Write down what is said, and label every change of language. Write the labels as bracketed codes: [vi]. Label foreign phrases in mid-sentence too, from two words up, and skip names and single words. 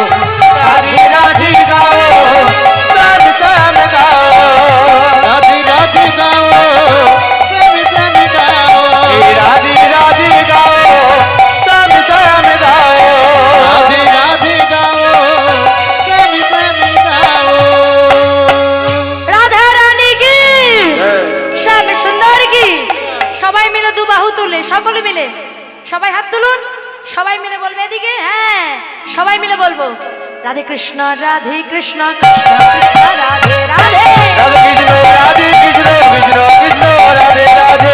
[hi] राधे राधे गाओ, श्याम श्याम गाओ, राधे राधे गाओ, श्याम श्याम गाओ, राधे राधे गाओ, श्याम श्याम गाओ, राधे राधे गाओ, श्याम श्याम गाओ। राधा रानी की, श्याम सुंदर की। [bn] সবাই মিলে দু বাহু তুলে, সকলে মিলে সবাই হাত তুলুন, সবাই মিলে বলবে এদিকে, হ্যাঁ সবাই মিলে বলবো রাধে কৃষ্ণ রাধে কৃষ্ণ কৃষ্ণ কৃষ্ণ রাধে রাধে রাধে কৃষ্ণ রাধে কৃষ্ণ কৃষ্ণ কৃষ্ণ রাধে রাধে